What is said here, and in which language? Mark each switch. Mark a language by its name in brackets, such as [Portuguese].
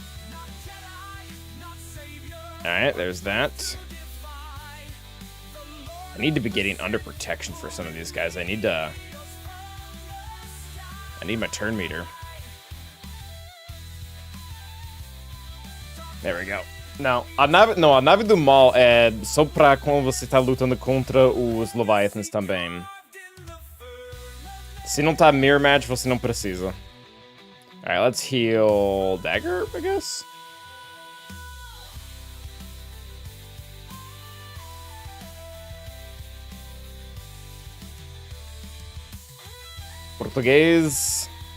[English] Not Jedi, not savior. All right, there's that. Defy. I need to be getting under protection for some of these guys. I need my turn meter. There we go. [Portuguese] Now, a nave do mal é só pra quando você tá lutando contra os Leviathans também. Se não tá mirror match, você não precisa. [English] Alright, let's heal Dagger, I guess? [Portuguese] Português.